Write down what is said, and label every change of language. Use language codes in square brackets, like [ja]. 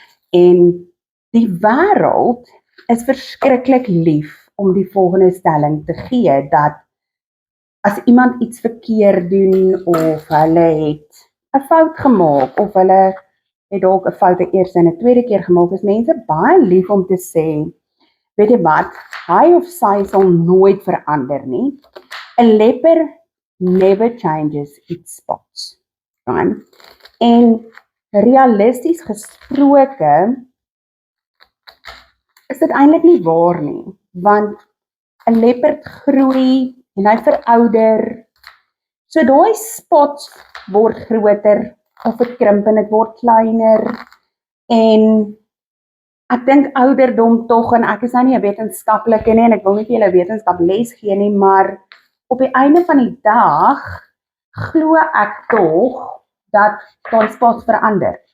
[af] En die wêreld is verskriklik lief om die volgende stelling te gee dat as iemand iets verkeerd doen of hulle het 'n fout gemaak of hulle het dalk 'n fout die eerste en 'n tweede keer gemaak, is mense baie lief om te sê, weet jy wat, hy of sy sal nooit verander nie. [en] A leopard never changes its spots. Right? [af] En realisties gesproke is dit eintlik nie waar nie, want 'n leopard groei en hy verouder. So daai spots word groter of dit krimp en dit word kleiner en ek dink ouderdom tog en ek is nou nie 'n wetenskaplike nie en ek wil nie vir julle wetenskap les gee nie, maar op die einde van die dag glo ek tog dat daai spots verander.